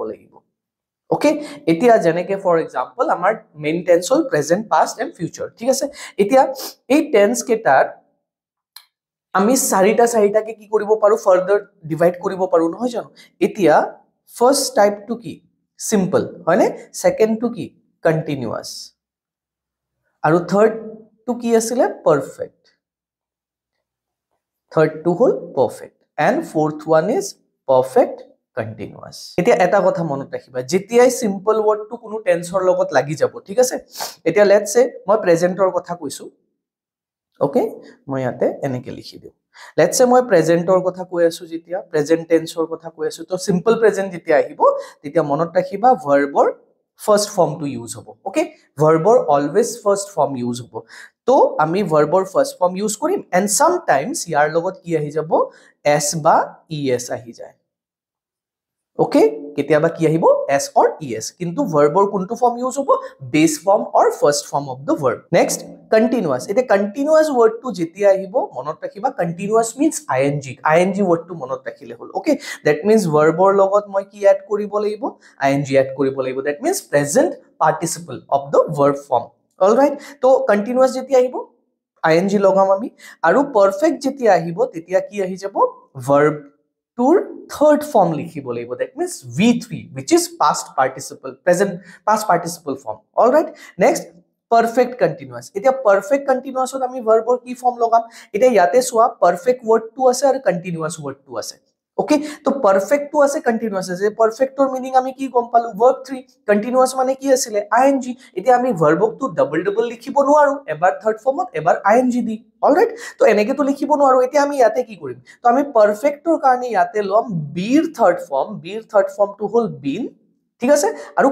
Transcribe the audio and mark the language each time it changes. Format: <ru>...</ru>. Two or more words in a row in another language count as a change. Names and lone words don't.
<as>লাগিব ওকে এতিয়া জেনেকে</as> <en>for example</en> <as>আমাৰ</as> <en>main tense</en> <as>হল</as> <en>present past and future</en> <as>ঠিক আছে এতিয়া এই টেন্স কেটাৰ আমি চাৰিটা কে কি কৰিব পাৰো</as> <en>further divide</en> <as>কৰিব পাৰো নহয় জানো এতিয়া</as> <en>first type</en> <as>টু কি সিম্পল হয়নে সেকেন্ড টু কি কন্টিনিউয়াস আৰু থাৰ্ড টু কি আছিল পারফেক্ট থাৰ্ড টু হল পারফেক্ট</as> <en>and fourth one is perfect continuous</en> <as>এতিয়া এটা কথা মনত ৰাখিবা যেতিয়াই</as> <en>simple word</en> <as>টু কোনো টেন্সৰ লগত লাগি যাব ঠিক আছে এতিয়া</as> <en>let's say</en> <as>মই প্ৰেজেন্টৰ কথা কৈছো ওকে মই ইয়াতে এনেকে লিখি দিও</as> <en>let's say</en> <as>মই প্ৰেজেন্টৰ কথা কৈ আছো যেতিয়া প্ৰেজেন্ট টেন্সৰ কথা কৈ আছো তো</as> <en>simple present</en> <as>যেতিয়া আহিব তেতিয়া মনত ৰাখিবা ভাৰ্বৰ</as> <en>first form</en> <as>টু ইউজ হ'ব ওকে ভাৰ্বৰ</as> <en>always first form use</en> <as>হ'ব তো আমি ভাৰ্বৰ</as> <en>first form</en> <as>ইউজ কৰিম</as> <en>and sometimes</en> <as>ইয়াৰ লগত কি আহি যাব s বা es আহি যায় ওকে কেতিয়াবা কি আহিব</as> <en>s or es</en> <as>কিন্তু ভাৰ্বৰ কোনটো ফৰ্ম ইউজ হ'ব</as> <en>base form or first form of the verb next</en> <as>continuous এটা continuous word টু যেতিয়া আহিব মনত ৰাখিবা</as> <en>continuous means ing word</en> <as>টু মনত ৰাখিলে হল ওকে</as> <en>that means</en> <as>ভাৰ্বৰ লগত মই কি এড কৰিব লাগিব ing এড কৰিব লাগিব</as> <en>that means present participle of the verb form all right</en> <as>তো continuous যেতিয়া আহিব ing লগাম আমি আৰু perfect যেতিয়া আহিব তেতিয়া কি আহি যাব</as> <en>verb tour third form</en> <as>লিখিব লাগিব</as> <en>that means v3 which is past participle form all right next perfect continuous</en> <as>এতিয়া</as> <en>perfect continuous</en> <as>ত আমি verb কি form লগাম এতিয়া ইয়াতে সোয়া perfect word টু আছে আৰু continuous word টু আছে ওকে তো perfect টু আছে continuous আছে perfect ৰ মিনিং আমি কি গম পালো verb 3 continuous মানে কি আছিল ing এতিয়া আমি verb টু ডাবল লিখিব নোৱাৰো এবাৰ থাৰ্ড ফৰ্মত এবাৰ ing দি অলৰাইট তো এনেকে তো লিখিব নোৱাৰো এতিয়া আমি ইয়াতে কি কৰিম তো আমি perfect ৰ কাৰণে ইয়াতে লম beৰ</as> <en>third form</en> <as>টু হল been ঠিক আছে আৰু</as>